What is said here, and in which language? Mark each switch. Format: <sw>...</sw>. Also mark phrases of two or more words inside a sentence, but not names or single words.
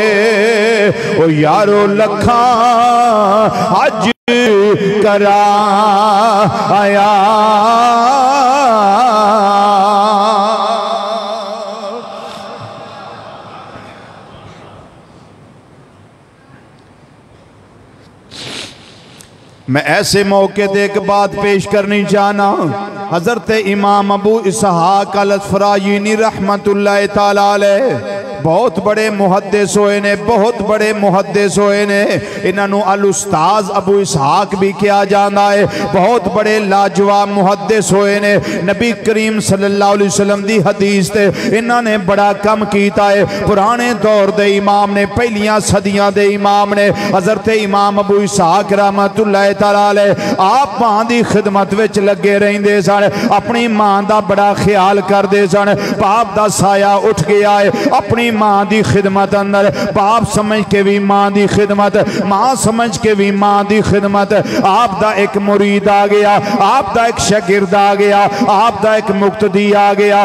<pa>او یارو لکھا حج کرا آیا، میں ایسے موقعے دے ایک بات پیش کرنی چاہنا. حضرت امام ابو اسحاق الاسفراینی</pa> <ar>رحمۃ اللہ تعالیٰ علیہ</ar> <pa>بہت بڑے محدث ہوئے نے، بہت بڑے محدث ہوئے نے.</pa> <ur>انہوں الاستاذ ابو اسحاق بھی کیا جاتا ہے.</ur> <pa>بہت بڑے لاجواب محدث ہوئے نے. نبی کریم</pa> <ar>صلی اللہ علیہ وسلم</ar> <pa>دی حدیث تے انہوں نے بڑا کم کیا ہے. پرانے دور دے امام نے، پہلیاں صدیاں دے امام نے، حضرت امام ابو اسحاق</pa> <ar>رحمۃ اللہ تعالیٰ علیہ</ar> <pa>آپ ماں دی خدمت وچ لگے رہندے سن. اپنی ماں دا بڑا خیال کرتے سن۔ باپ دا سایہ اٹھ گیا ہے، اپنی ماں دی خدمت اندر، باپ سمجھ کے بھی ماں دی خدمت، ماں سمجھ کے بھی ماں دی خدمت. آپ دا ایک مرید آ گیا، آپ دا ایک شاگرد آ گیا، آپ دا ایک مقتدی آ گیا.</pa>